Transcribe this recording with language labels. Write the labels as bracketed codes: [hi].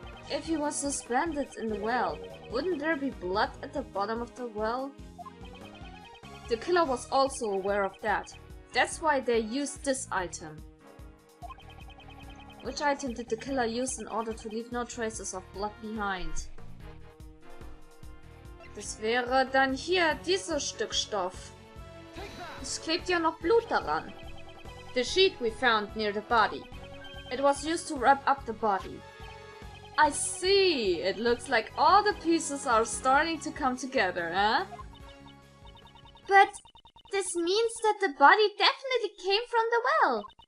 [en] If he was suspended in the well, wouldn't there be blood at the bottom of the well? The killer was also aware of that. That's why they used this item. Which item did the killer use in order to leave no traces of blood behind? [de] Das wäre dann hier dieses Stück Stoff. Es klebt ja noch Blut daran. [en] The sheet we found near the body. It was used to wrap up the body. I see! It looks like all the pieces are starting to come together, huh? But this means that the body definitely came from the well.